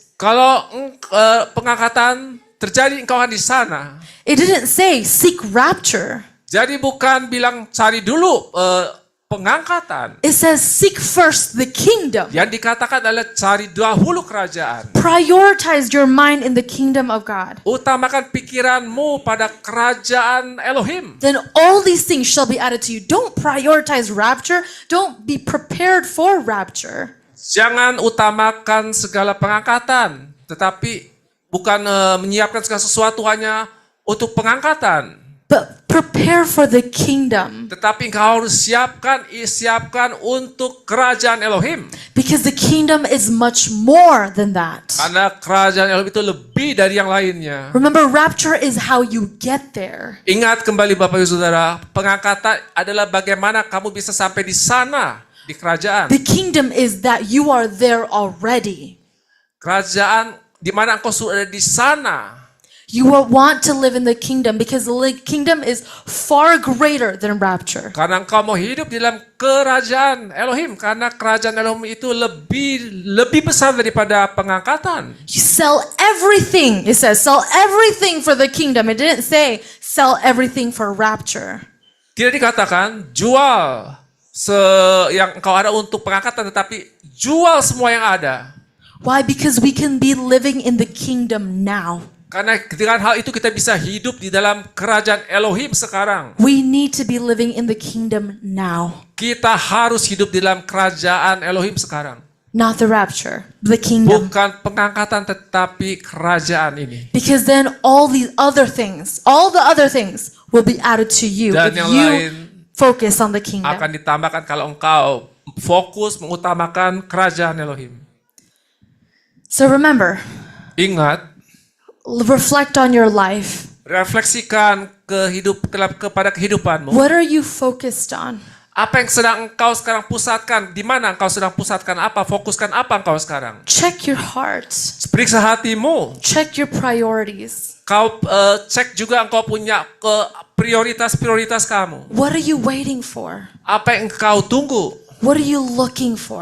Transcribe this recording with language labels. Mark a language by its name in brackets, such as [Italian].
[Indonesian] Kalau pengangkatan terjadi, engkau akan di sana. [English] It didn't say seek rapture. [Indonesian] Jadi bukan bilang cari dulu pengangkatan. [English] It says, seek first the kingdom. [Indonesian] Yang dikatakan adalah cari dahulu kerajaan. [English] Prioritize your mind in the kingdom of God. [Indonesian] Utamakan pikiranmu pada kerajaan Elohim. [English] Then all these things shall be added to you. Don't prioritize rapture. Don't be prepared for rapture. [Indonesian] Jangan utamakan segala pengangkatan, tetapi bukan menyiapkan segala sesuatu hanya untuk pengangkatan. [English] But prepare for the kingdom. [Indonesian] Tetapi engkau harus siapkan untuk kerajaan Elohim. [English] Because the kingdom is much more than that. [Indonesian] Karena kerajaan Elohim itu lebih dari yang lainnya. [English] Remember, rapture is how you get there. [Indonesian] Ingat kembali Bapak Ibu Saudara, pengangkatan adalah bagaimana kamu bisa sampai di sana, di kerajaan. [English] The kingdom is that you are there already. [Indonesian] Kerajaan di mana engkau sudah ada di sana. [English] You will want to live in the kingdom because the kingdom is far greater than rapture. [Indonesian] Karena engkau mau hidup di dalam kerajaan Elohim. Karena kerajaan Elohim itu lebih besar daripada pengangkatan. [English] You sell everything. It says sell everything for the kingdom. It didn't say sell everything for rapture. [Indonesian] Tidak dikatakan jual yang engkau ada untuk pengangkatan, tetapi jual semua yang ada. [English] Why? Because we can be living in the kingdom now. [Indonesian] Karena dengan hal itu kita bisa hidup di dalam kerajaan Elohim sekarang. [English] We need to be living in the kingdom now. [Indonesian] Kita harus hidup di dalam kerajaan Elohim sekarang. [English] Not the rapture, the kingdom. [Indonesian] Bukan pengangkatan tetapi kerajaan ini. [English] Because then all the other things will be added to you [Indonesian] Dan [English] if [Indonesian] yang [English] you [Indonesian] lain [English] focus on the kingdom. [Indonesian] akan ditambahkan kalau engkau fokus mengutamakan kerajaan Elohim. [English] So remember, [Indonesian] Ingat, [English] reflect on your life. [Indonesian] refleksikan kepada kehidupanmu. [English] What are you focused on? [Indonesian] Apa yang sedang engkau sekarang pusatkan? Di mana engkau sedang pusatkan apa? Fokuskan apa engkau sekarang? [English] Check your heart. [Indonesian] Periksa hatimu. [English] Check your priorities. [Indonesian] Kau cek juga engkau punya prioritas kamu. [English] What are you waiting for? [Indonesian] Apa yang engkau tunggu? [English] What are you looking for?